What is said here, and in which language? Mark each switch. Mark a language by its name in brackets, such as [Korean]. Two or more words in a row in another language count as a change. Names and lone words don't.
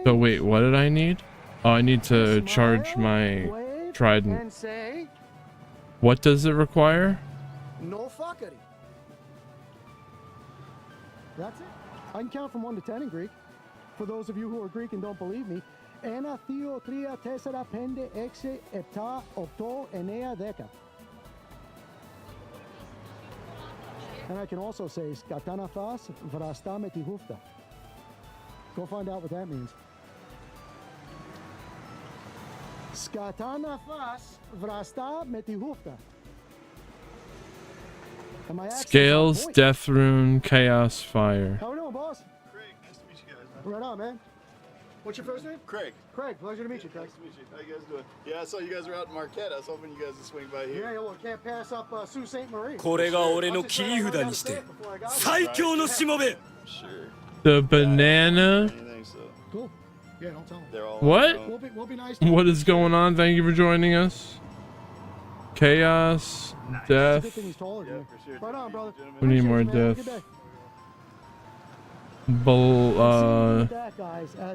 [English] So wait, what did I need? Oh, I need to charge my Wave, trident. and say, What does it require? no fuckery. That's it. I can count from 1 to 10 in Greek. For those of you who are Greek and don't believe me, [Greek] Ένα, δύο, τρία, τέσσερα, πέντε, έξι, επτά, οκτώ, εννέα, δέκα. [English] And I can also say, [Greek] σκατά να φας βραστά με τη χούφτα. [English] Go find out what that means. [Greek] σκατά να φας βραστά με τη χούφτα. [English] Scales, Death Rune, Chaos Fire. How we doing, boss? Craig, nice to meet you guys. Right on, man. What's your first name? Craig. Craig, pleasure to meet you, Craig. Nice to meet you. How you guys doing? Yeah, I saw you guys were out in Marquette. I was hoping you guys would swing by here. Yeah, well, can't pass up Sault Ste. Marie. [Japanese] これが俺の切り札にして最強のしもべ。 [English] The banana. Cool. Yeah, don't tell them. They're all What? We'll be nice to What is going on? Thank you for joining us. Chaos, Death. Good thing he's taller than me. Right on, brother. We need more Appreciate it, man. Have a death. good day. That, guys, as